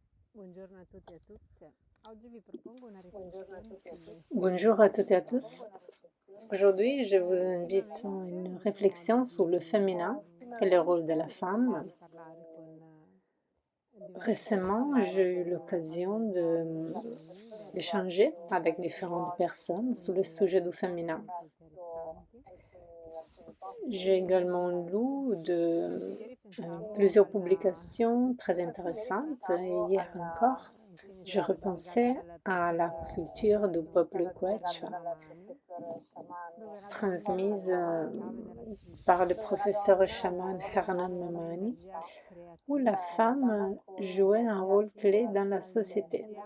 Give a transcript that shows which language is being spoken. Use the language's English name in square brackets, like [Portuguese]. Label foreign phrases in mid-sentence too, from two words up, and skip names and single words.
[Italian] Buongiorno a tutti e a tutte. Oggi vi propongo una riflessione [French] Bonjour à toutes et à tous. Aujourd'hui, je vous invite à une réflexion sur le féminin et le rôle de la femme. [Italian] parlare con [French] Récemment, j'ai eu l'occasion d'échanger avec différentes personnes sur le sujet du féminin. J'ai également lu plusieurs publications très intéressantes et hier encore, je repensais à la culture du peuple Quechua transmise par le professeur chaman Hernan Mamani, où la femme jouait un rôle clé dans la société.